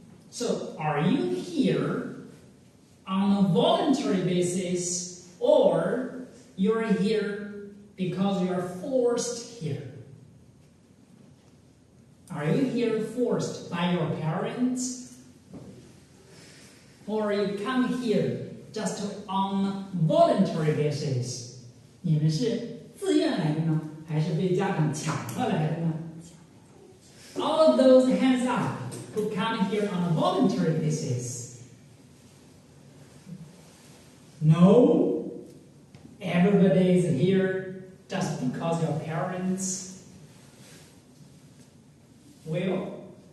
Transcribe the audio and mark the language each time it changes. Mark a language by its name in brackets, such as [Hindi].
[English] So, are you here on a voluntary basis, or you're here because you're forced here? Are you here forced by your parents? Or you come here just on voluntary basis? [Chinese] 你们是自愿来的呢，还是被家长强迫来的呢？ [English] All those hands up who come here on a voluntary basis. No, everybody is here just because your parents will.